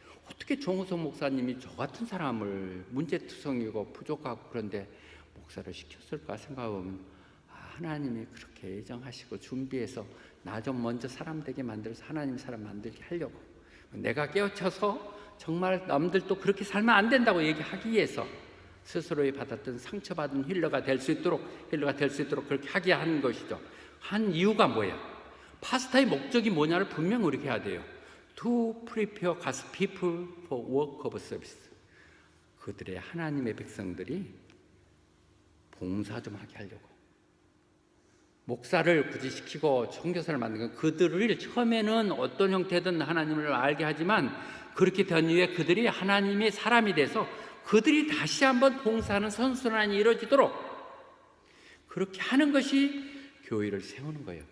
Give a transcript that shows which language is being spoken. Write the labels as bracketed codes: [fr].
[ko] 어떻게 정우성 목사님이 저 같은 사람을 문제투성이고 부족하고 그런데 목사를 시켰을까 생각해보면 하나님이 그렇게 예정하시고 준비해서 나 좀 먼저 사람 되게 만들어서 하나님 사람 만들게 하려고, 내가 깨우쳐서 정말 남들도 그렇게 살면 안 된다고 얘기하기 위해서 스스로의 받았던 상처받은 힐러가 될 수 있도록 그렇게 하게 한 것이죠. 한 이유가 뭐야? 파스타의 목적이 뭐냐를 분명 우리가 해야 돼요. [en] To prepare God's people for work of service. [ko] 그들의 하나님의 백성들이 봉사 좀 하게 하려고. 목사를 굳이 시키고 선교사를 만든 건 그들을 처음에는 어떤 형태든 하나님을 알게 하지만 그렇게 된 이후에 그들이 하나님의 사람이 돼서 그들이 다시 한번 봉사하는 선순환이 이루어지도록 그렇게 하는 것이 교회를 세우는 거예요.